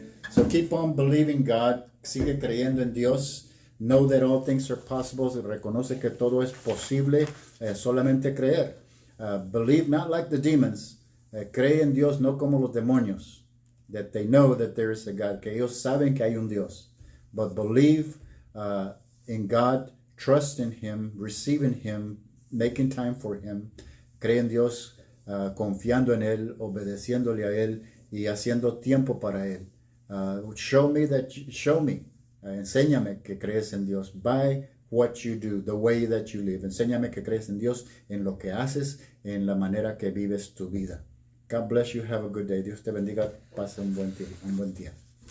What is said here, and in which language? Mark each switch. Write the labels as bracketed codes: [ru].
[en] So keep on believing God. [es] Sigue creyendo en Dios. [en] Know that all things are possible. [es] Reconoce que todo es posible. Solamente creer. [en] Believe not like the demons. [es] Cree en Dios no como los demonios. [en] That they know that there is a God. [es] Que ellos saben que hay un Dios. [en] But believe in God. Trust in Him. Receive in Him. Making time for Him. [es] Cree en Dios. Confiando en Él. Obedeciéndole a Él. Y haciendo tiempo para Él. [en] Show me. [es] Enséñame que crees en Dios. [en] By what you do, the way that you live. [es] Enséñame que crees en Dios en lo que haces, en la manera que vives tu vida. [en] God bless you. Have a good day. [es] Dios te bendiga. Pase un buen día.